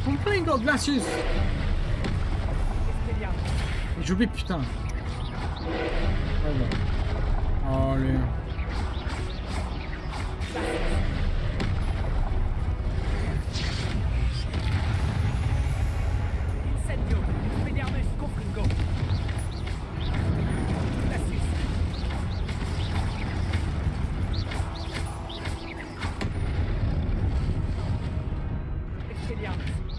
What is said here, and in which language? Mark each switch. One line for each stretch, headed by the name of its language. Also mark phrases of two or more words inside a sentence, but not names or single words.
French: Bingo, Glacius. J'ai oublié, putain. Voilà. Allez. Incendio, Expelliarmus, Confringo. Glacius. Expelliarmus.